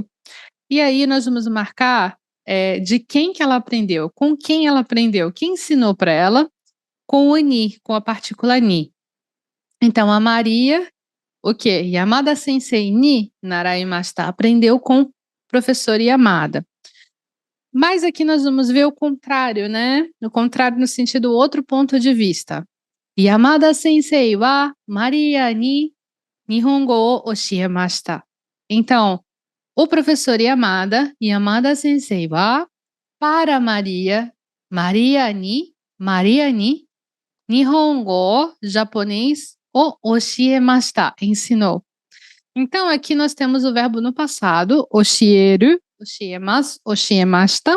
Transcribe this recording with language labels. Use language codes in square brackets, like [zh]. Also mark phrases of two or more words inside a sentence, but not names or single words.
[pt] E aí nós vamos marcar, de quem que ela aprendeu, com quem ela aprendeu, quem ensinou para ela, com o ni, com a partícula ni. Então a Maria, o quê? [ja] Yamada sensei ni naraimashita, [pt] aprendeu com o professor Yamada. Mas aqui nós vamos ver o contrário, né? O contrário no sentido outro ponto de vista. [ja] Yamada sensei wa Maria ni Nihongo o oshiemashita. [pt] Então, o professor [ja] Yamada sensei wa [pt] para Maria, [ja] Maria ni Nihongo, [pt] japonês, [ja] o oshiemashita, [pt] ensinou. Então aqui nós temos o verbo no passado, [ja] oshieru, oshiemasu, oshiemashita.